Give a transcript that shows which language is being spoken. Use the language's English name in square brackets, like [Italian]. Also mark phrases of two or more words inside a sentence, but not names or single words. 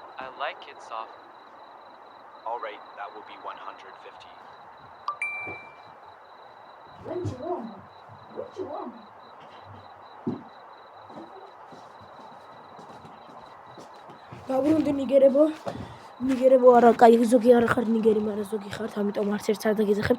[English] I like it soft. All right, that will be 150. [Georgian] დაუბრუნდი ნიგერებო არა, კაი ზოგი არ ხარ ნიგერი, მაგრამ ზოგი ხართ, ამიტომ არც ერთს არ დაგეძახებთ.